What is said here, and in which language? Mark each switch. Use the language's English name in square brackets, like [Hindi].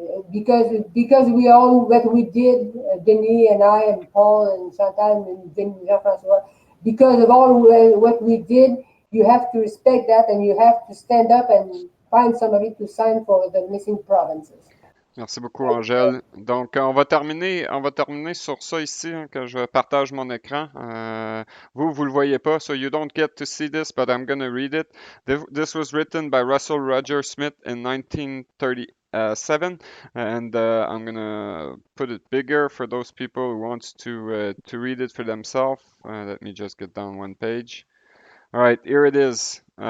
[English] because we all what we did, Denis and I and Paul and Chantal and Jean-François, because of all what we did, you have to respect that, and you have to stand up and find somebody to sign for the missing provinces. [French] Merci beaucoup, Angèle. Donc, on va terminer sur ça ici, hein, que je partage mon écran. Vous le voyez pas, [English] so you don't get to see this, but I'm going to read it. This was written by Russell Roger Smith in 1937, and I'm going to put it bigger for those people who wants to read it for themselves. Let me just get down one page. All right, here it is.